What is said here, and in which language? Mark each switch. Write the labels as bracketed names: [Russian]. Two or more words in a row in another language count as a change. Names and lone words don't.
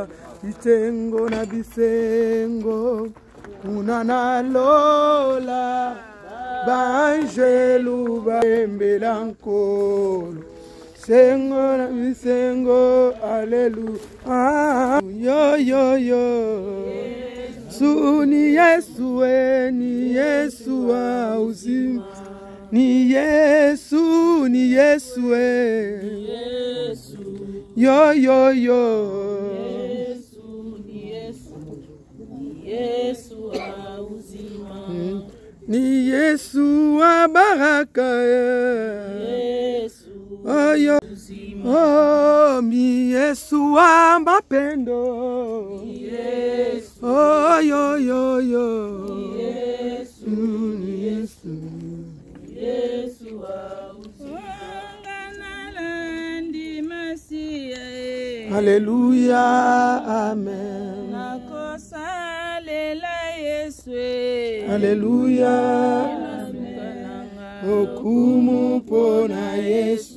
[Lingala] Bisengo na bisengo, kuna na lola. Banjelu baembela nkolo. Sengo na bisengo, Alléluia. [Swahili] Yo yo yo, su ni Yesu ni Yesu wa uzima. Ni Yesu, ni Yesu, ni Yesu. Yo yo yo. Yesu, ni Yesu, ni Yesu wa uzima. Ni Yesu wa baraka. Yesu. Oh yo. Oh, mi Yesu wa mapendo. Yesu. Oh yo yo yo. Yesu, ni Yesu. Yesu wa uzima. Alléluia, amen. Alléluia. [Lingala] Okumu pona Yesu.